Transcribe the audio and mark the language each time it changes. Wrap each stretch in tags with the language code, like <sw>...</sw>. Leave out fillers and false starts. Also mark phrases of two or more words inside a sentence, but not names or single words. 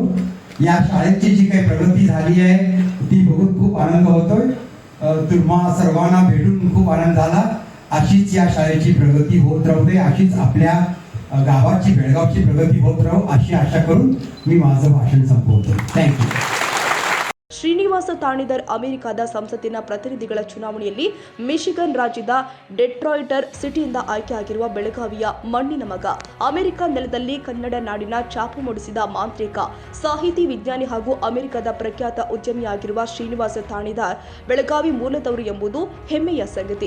<mr>या शाळेची जी काही प्रगती झाली आहे ती बघून खूप आनंद होतोय. तुम्हा सर्वांना भेटून खूप आनंद झाला. अशीच या शाळेची प्रगती होत राहू दे, अशीच आपल्या गावाची, बेळगावची प्रगती होत राहू अशी आशा करून मी माझं भाषण संपवतो.</mr> <en>Thank you.</en> <kn>ಶ್ರೀನಿವಾಸ ತಾಣಿದರ್ ಅಮೆರಿಕದ ಸಂಸತ್ತಿನ ಪ್ರತಿನಿಧಿಗಳ ಚುನಾವಣೆಯಲ್ಲಿ ಮಿಶಿಗನ್ ರಾಜ್ಯದ ಡೆಟ್ರಾಯ್ಟರ್ ಸಿಟಿಯಿಂದ ಆಯ್ಕೆಯಾಗಿರುವ ಬೆಳಗಾವಿಯ ಮಣ್ಣಿನ ಮಗ, ಅಮೆರಿಕ ನೆಲದಲ್ಲಿ ಕನ್ನಡ ನಾಡಿನ ಛಾಪು ಮೂಡಿಸಿದ ಮಾಂತ್ರಿಕ, ಸಾಹಿತಿ, ವಿಜ್ಞಾನಿ ಹಾಗೂ ಅಮೆರಿಕದ ಪ್ರಖ್ಯಾತ ಉದ್ಯಮಿಯಾಗಿರುವ ಶ್ರೀನಿವಾಸ ತಾಣಿದಾರ್ ಬೆಳಗಾವಿ ಮೂಲದವರು ಎಂಬುದು ಹೆಮ್ಮೆಯ ಸಂಗತಿ.</kn>